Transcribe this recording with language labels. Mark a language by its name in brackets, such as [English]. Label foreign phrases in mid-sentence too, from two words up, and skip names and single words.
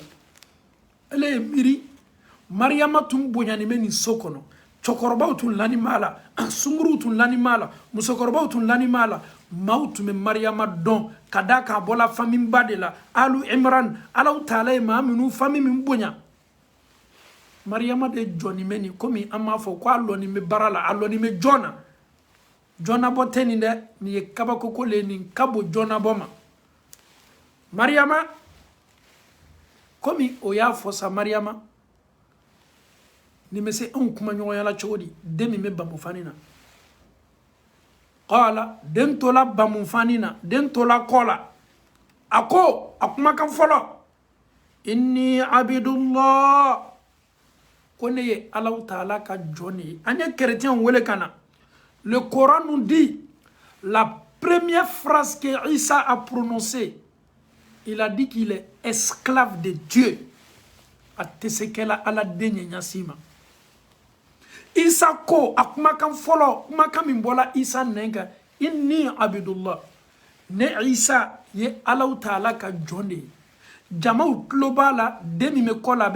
[Bambara] ele ye miiri mariyama tun bonyani bɛ nin so kɔnɔ cɛkɔrɔbaw tun lani b'a la sunguruw tun lani b'a la musokɔrɔbaw tun lani b'a la maaw tun bɛ mariyama dɔn ka da k'a bɔla fami ba de la [Arabic] آل عمران [Bambara] Alaw Taala ye maa minnu fami min bonya mariyama de jɔni bɛ nin komi an b'a fɔ ko a lɔni bɛ baara la a lɔni bɛ jɔn na jɔnabɔ tɛ nin dɛ nin ye kabakoko le nin ka bon jɔnabɔ ma mariyama komi o y'a fɔ sa mariyama nin bɛ se anw kuma ɲɔgɔnya la cogo di den min bɛ bamufani na qala den tola bamufani na den tola kɔ la a ko a kumakan fɔlɔ [Arabic] إني عبد الله [Bambara] ko ne ye Alaw Taala ka jɔn ye an ye chrétien wele ka na [French] le Coran nous dit la première phrase que Isa a prononcée il a dit qu'il est esclave de Dieu [Bambara] a tɛ se kɛla Ala den ye ɲasi ma Isa ko a kumakan fɔlɔ kumakan min bɔla Isa nɛn kan [Arabic] إني عبد الله [Bambara] ne Isa ye Alaw Taala ka jɔn de ye jamaw tulo b'a la den min bɛ kɔ la a